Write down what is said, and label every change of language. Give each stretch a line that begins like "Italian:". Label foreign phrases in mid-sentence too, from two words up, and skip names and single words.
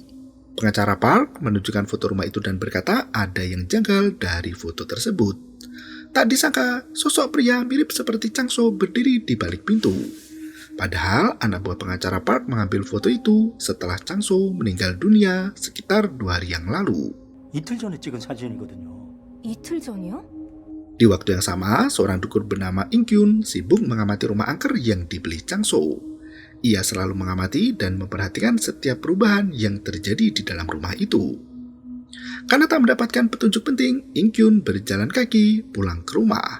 Indonesian: Pengacara Park menunjukkan foto rumah itu dan berkata ada yang janggal dari foto tersebut. Tak disangka, sosok pria mirip seperti Changso berdiri di balik pintu. Padahal, anak buah pengacara Park mengambil foto itu setelah Changso meninggal dunia sekitar 2 hari yang lalu.
Korean: 이틀 전에 찍은 사진이거든요. 이틀 전이요?
Indonesian: Di waktu yang sama, seorang dukun bernama In-kyun sibuk mengamati rumah angker yang dibeli Changso. Ia selalu mengamati dan memperhatikan setiap perubahan yang terjadi di dalam rumah itu. Karena tak mendapatkan petunjuk penting, In-kyun berjalan kaki pulang ke rumah.